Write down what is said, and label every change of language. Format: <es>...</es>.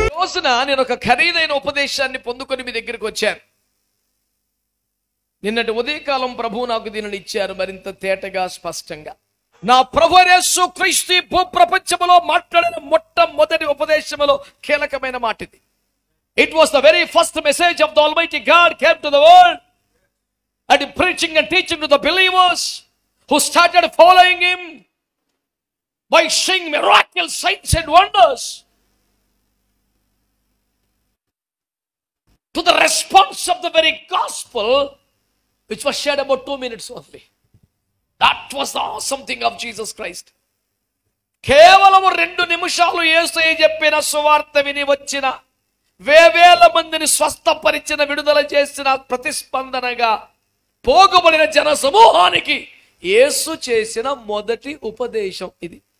<te>రోజున నేను ఒక ఖరీదైన ఉపదేశాన్ని పొందుకొని మీ దగ్గరికి వచ్చాను. నిన్నటి ఉదయకాలం ప్రభువు నాకు దీనిని ఇచ్చారు మరింత తేటగా, స్పష్టంగా. నా ప్రభు యేసుక్రీస్తు భూప్రపంచములో మాట్లాడిన మొట్టమొదటి ఉపదేశములో కీలకమైన మాట ఇది.</te> <en>It was the very first message of the Almighty God came to the world, and preaching and teaching to the believers who started following him by seeing miracles, signs and wonders, to the response of the very gospel which was shared about 2 minutes only. That was the awesome thing of Jesus Christ.</en> <te>కేవలం 2 నిమిషాలు యేసయ్య చెప్పిన సువార్త విని వచ్చిన వేవేల మందిని స్వస్థపరిచిన, విడుదల చేసిన ప్రతిస్పందనగా పోగబడిన జన సమూహానికి యేసు చేసిన మొదటి ఉపదేశం ఇది.</te>